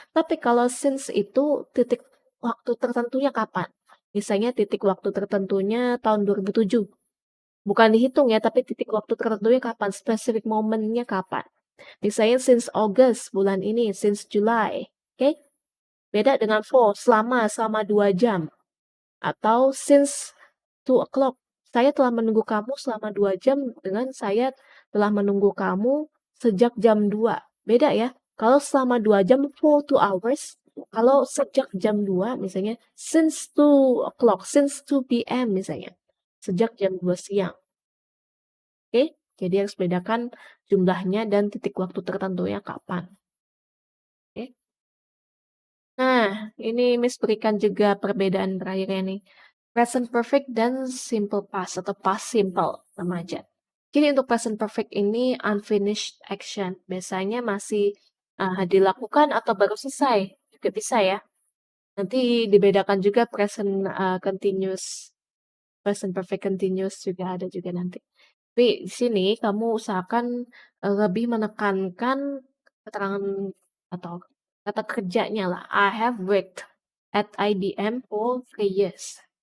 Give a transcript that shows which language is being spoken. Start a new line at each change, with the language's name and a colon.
Indonesian: Tapi kalau since itu titik waktu tertentunya kapan? Misalnya titik waktu tertentunya tahun 2007. Bukan dihitung ya, tapi titik waktu tertentunya kapan, specific moment-nya kapan. Misalnya
English: since August,
Indonesian: bulan ini,
English: since July,
Indonesian: oke? Beda dengan for, selama 2 jam. Atau
English: since 2 o'clock,
Indonesian: saya telah menunggu kamu selama 2 jam dengan saya telah menunggu kamu sejak jam 2. Beda ya. Kalau selama 2 jam
English: for 2 hours,
Indonesian: kalau sejak jam 2 misalnya
English: since 2 o'clock, since 2 PM
Indonesian: misalnya. Sejak jam 2 siang. Oke? Jadi harus bedakan jumlahnya dan titik waktu tertentunya kapan. Oke? Nah, ini Miss berikan juga perbedaan terakhirnya nih. Present perfect dan simple past atau past simple sama aja. Jadi untuk present perfect ini
English: unfinished action.
Indonesian: Biasanya masih dilakukan atau baru selesai. Juga bisa ya. Nanti dibedakan juga present continuous. Present perfect continuous juga ada juga nanti. Tapi di sini kamu usahakan lebih menekankan keterangan atau kata kerjanya lah.
English: I have worked at IBM for 3 years.